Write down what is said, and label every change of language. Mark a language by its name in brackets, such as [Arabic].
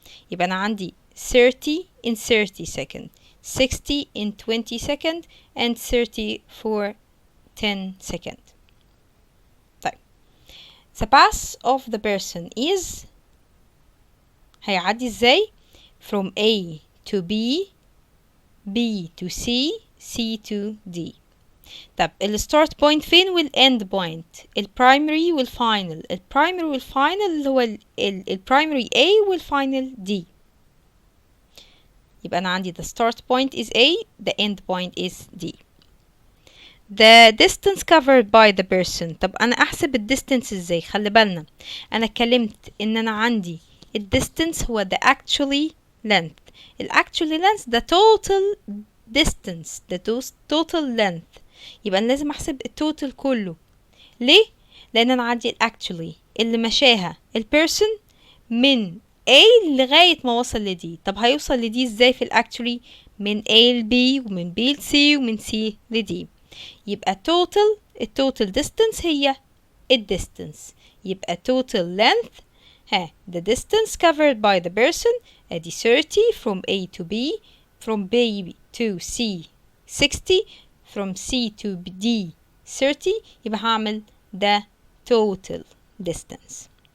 [Arabic] يبقى أنا عندي [English] 30 in 30 seconds, 60 in 20 seconds, and 30 for 10 seconds. طيب the path of the person is [Arabic] هيعدي ازاي؟ [English] from A to B, B to C, C to D. [Arabic] طب الستارت بوينت فين والإند بوينت؟ البرايمري والفاينل. البرايمري والفاينل اللي هو البرايمري A والفاينل D. يبقى أنا عندي [English] the start point is A, the end point is D. The distance covered by the person. [Arabic] طب أنا أحسب الديستنس ازاي؟ خلي بالنا أنا اتكلمت إن أنا عندي الديستنس هو [English] the actually length. actually length the total distance, the total length. [Arabic] يبقى أنا لازم أحسب التوتال كله. ليه؟ لأن أنا عندي actually اللي مشاها البيرسون من A لغاية ما وصل ل D. طب هيوصل ل D ازاي في actually؟ من A ل B ومن B ل C ومن C ل D. يبقى التوتال distance هي الديستنس. [English] يبقى total length the distance covered by the person ادي 30 from A to B, from B to C 60, from C to D 30. [Arabic] يبقى هعمل [English] the total distance.